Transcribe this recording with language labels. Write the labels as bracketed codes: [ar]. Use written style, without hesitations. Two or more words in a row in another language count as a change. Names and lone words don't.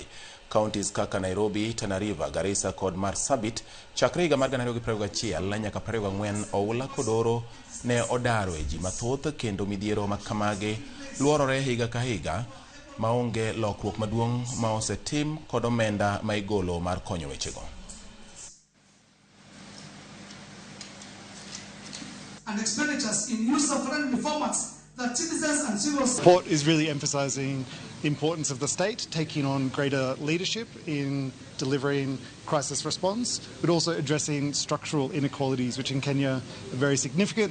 [luo] Counties kaka Nairobi, Tana River, Garissa kod Marsabit chakre higa mar 2021 nyaka 2024 oula kod oro ne odaro e ji mathoth kendo midhiero makamagi luorore higa ka higa maonge lokruok maduong' ma osetim kod omenda ma igolo mar konyo wechego. [en] And expenditures in user-friendly formats that citizens and civil society. The report is really emphasising the importance of the state taking on greater leadership in delivering crisis response, but also addressing structural inequalities, which in Kenya are very significant.